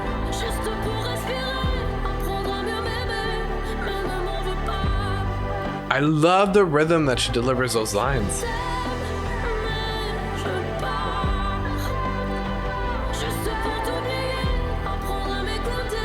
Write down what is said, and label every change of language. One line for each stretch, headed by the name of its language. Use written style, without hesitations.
French: Juste pour respirer, apprendre à mieux m'aimer, mais ne m'en veux pas.
English: I love the rhythm that she delivers those lines.
French: Mais je pars. Juste pour t'oublier, apprendre à m'écouter.